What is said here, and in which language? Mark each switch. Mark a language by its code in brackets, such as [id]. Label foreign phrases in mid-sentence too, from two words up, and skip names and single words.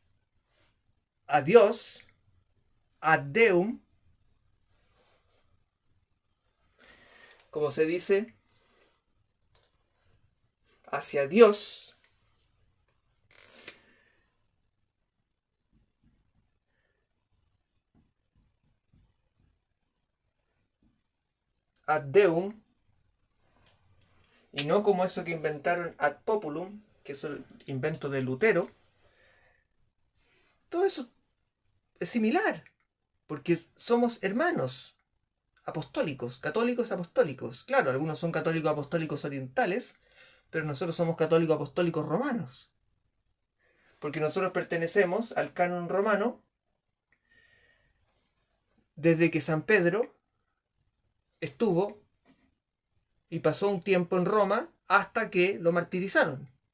[es] Dios, [la] ad Deum, [es] como se dice, hacia Dios, [la] ad Deum, [es] y no como eso que inventaron [la] ad populum, [es] que es el invento de Lutero. Todo eso es similar, porque somos hermanos apostólicos, católicos apostólicos. Claro, algunos son católicos apostólicos orientales, pero nosotros somos católicos apostólicos romanos, porque nosotros pertenecemos al canon romano desde que San Pedro estuvo y pasó un tiempo en Roma hasta que lo martirizaron.